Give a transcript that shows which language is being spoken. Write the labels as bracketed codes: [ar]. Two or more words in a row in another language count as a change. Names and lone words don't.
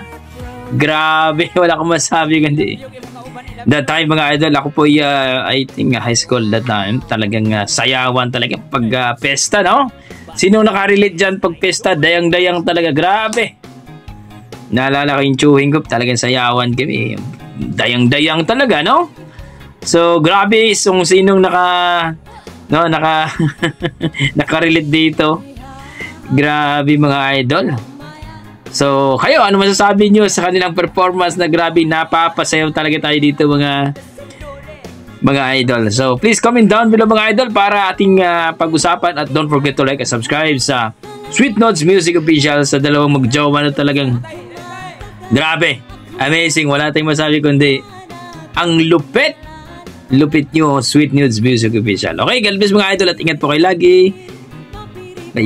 [tl] Grabe, wala akong masabi kundi. [en] That time [tl] mga idol, ako po [en] I think high school that time. [tl] Talagang sayawan talaga pag pesta, no? Sino nakarelate dyan pag pesta? Dayang-dayang talaga, grabe. Naalala ko yung [en] chewing gum, [tl] talagang sayawan kami. dayang-dayang talaga, no? So, grabe kung sinong nakarelate dito. Grabe mga idol. So, kayo, ano masasabi nyo sa kanilang performance na grabe, napapasayaw talaga tayo dito mga idol. So, [en] please comment down below [tl] mga idol para ating pag-usapan, at [en] don't forget to like and subscribe [tl] sa Sweet Notes Music Official, sa dalawang magjowa na talagang grabe, amazing. Wala tayong masabi kundi ang lupit nyo, Sweet Notes Music Official. Okay, [en] God bless [tl] mga idol at ingat po kayo lagi.